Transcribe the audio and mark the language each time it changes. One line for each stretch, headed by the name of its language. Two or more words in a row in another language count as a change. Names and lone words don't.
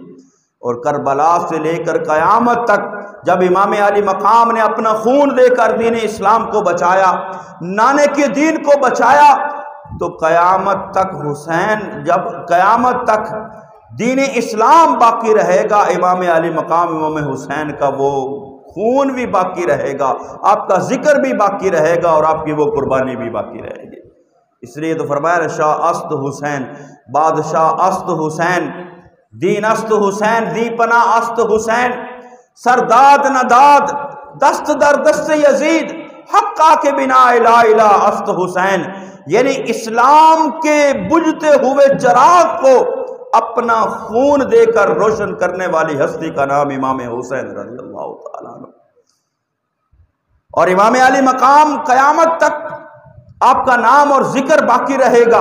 Urdu: اور کربلا سے لے کر قیامت تک جب امام علی مقام نے اپنا خون دے کر دین اسلام کو بچایا، نانے کے دین کو بچایا، تو قیامت تک حسین، جب قیامت تک دین اسلام باقی رہے گا، امام علی مقام امام حسین کا وہ خون بھی باقی رہے گا، آپ کا ذکر بھی باقی رہے گا، اور آپ کی وہ قربانی بھی باقی رہے گی۔ اس لیے تو فرمایا
Persian: شاہ است حسین، بادشاہ است حسین، دین است حسین، دی پناہ است حسین، سرداد نداد دست در دست یزید، حقا کے بنا لا الہ است حسین،
Urdu: یعنی اسلام کے بجھتے ہوئے چراغ کو اپنا خون دے کر روشن کرنے والی ہستی کا نام امام حسین رضی اللہ تعالیٰ عنہ۔ اور امام علی مقام قیامت تک آپ کا نام اور ذکر باقی رہے گا۔